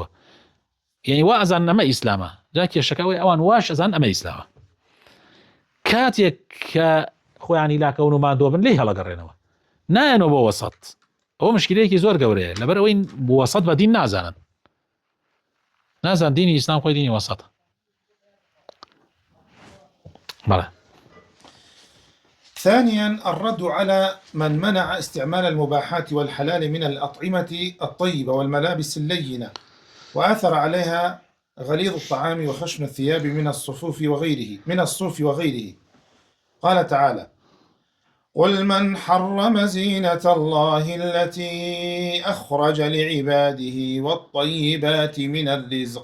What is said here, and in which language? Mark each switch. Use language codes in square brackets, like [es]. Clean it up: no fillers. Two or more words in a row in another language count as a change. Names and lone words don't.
[ckb] یعنی وا ئەزان ئەمە ئیسلامە، جا کێشەکەوەی ئەوان واش ئەزان ئەمە ئیسلامە، کاتێک کە خۆیانی لاکەون و مادۆ بن لێی هەڵەگەڕێنەوە، نایەنەوە بۆ وەسەط. ئەوە مشکلەیەکی زۆر گەورەیە، لەبەر ئەوەی وەسەط بە دین نازانن، نازان دینی ئیسلام خۆی دینی وەسەطە. بەڵێ. [ar] ثانيا الرد على من منع استعمال المباحات والحلال من الأطعمة الطيبة والملابس اللينة، وآثر عليها غليظ الطعام وخشن الثياب من الصوف وغيره. قال تعالى: قل من حرم زينة الله التي أخرج لعباده والطيبات من الرزق.